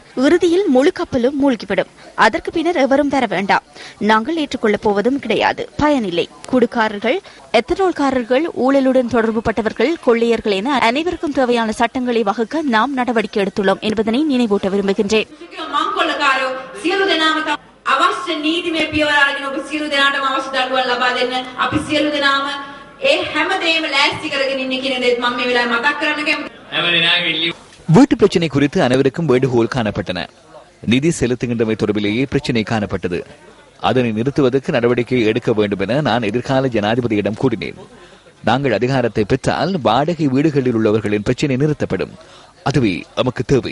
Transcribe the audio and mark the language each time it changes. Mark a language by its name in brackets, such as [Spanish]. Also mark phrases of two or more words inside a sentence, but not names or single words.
[Tamil] இறுதியில் முழு கப்பலும் மூழ்கிவிடும். அதற்கு பின்னர் எவரும் வர வேண்டாம். நாங்கள் ஏற்றுக்கொள்ளப் போவதும் கிடையாது. பயனில்லை. குடுக்காரர்கள், எத்தனோல்காரர்கள், ஊழலுடன் தொடர்பு பட்டவர்கள், கொள்ளையர்கள் என அனைவருக்கும் தேவையான சட்டங்களை வகுக்க நாம் நடவடிக்கை எடுத்துள்ளோம் என்பதனை நினைவூட்ட விரும்புகின்றேன். [Sinhala] අවශ්‍ය නීතිමය පියවර අරගෙන ඔබ සියලු දෙනාටම අවශ්‍ය දඬුවම් ලබා දෙන්න අපි සියලු දෙනාම ඒ හැමදේම ලෑස්ති කරගෙන ඉන්නේ කියන දේත් මම මේ වෙලාවේ මතක් කරන්න කැමතියි. [Tamil] வீட்டு பிரச்சினை குறித்து அனைவருக்கும் வேண்டுகோள் காணப்பட்டன. நிதி செலுத்துகின்றமை தொடர்பிலேயே பிரச்சினை காணப்பட்டது. அதனை நிறுத்துவதற்கு நடவடிக்கை எடுக்க வேண்டும் என நான் எதிர்கால ஜனாதிபதியிடம் கூறினேன். நாங்கள் அதிகாரத்தை பெற்றால் வாடகை வீடுகளில் உள்ளவர்களின் பிரச்சினை நிறுத்தப்படும். அதுவே நமக்கு தேவை.